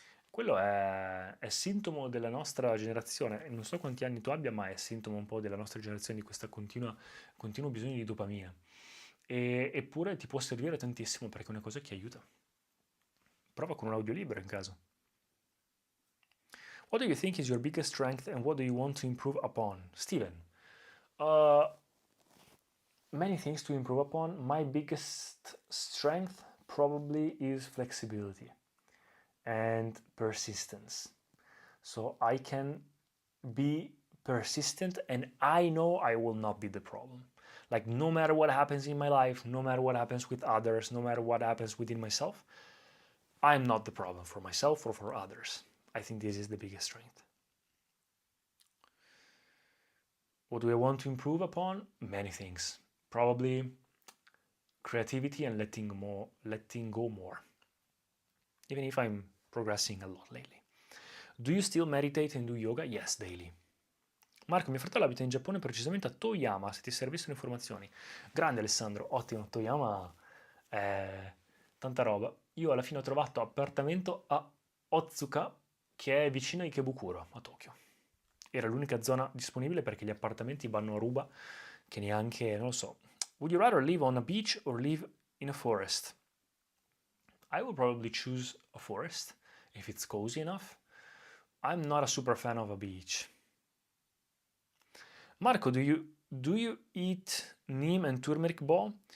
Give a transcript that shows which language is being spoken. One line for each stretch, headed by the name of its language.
Italian: Quello è sintomo della nostra generazione, non so quanti anni tu abbia, ma è sintomo un po' della nostra generazione di questo continuo bisogno di dopamina. Eppure ti può servire tantissimo perché è una cosa che aiuta. Prova con un audiolibro in caso.
English: What do you think is your biggest strength and what do you want to improve upon? Steven, uh, many things to improve upon. My biggest strength probably is flexibility and persistence. So I can be persistent and I know I will not be the problem. Like, no matter what happens in my life, no matter what happens with others, no matter what happens within myself, I'm not the problem for myself or for others. I think this is the biggest strength. What do I want to improve upon? Many things. Probably creativity and letting go more. Even if I'm progressing a lot lately. Do you still meditate and do yoga? Yes, daily.
Italian: Marco, mio fratello abita in Giappone, precisamente a Toyama, se ti servissero informazioni. Grande Alessandro, ottimo, Toyama è tanta roba. Io alla fine ho trovato appartamento a Otsuka, che è vicino a Ikebukuro, a Tokyo. Era l'unica zona disponibile perché gli appartamenti vanno a ruba, che neanche, non lo so.
English: Would you rather live on a beach or live in a forest? I would probably choose a forest, if it's cozy enough. I'm not a super fan of a beach. Marco, do you eat neem and turmeric ball?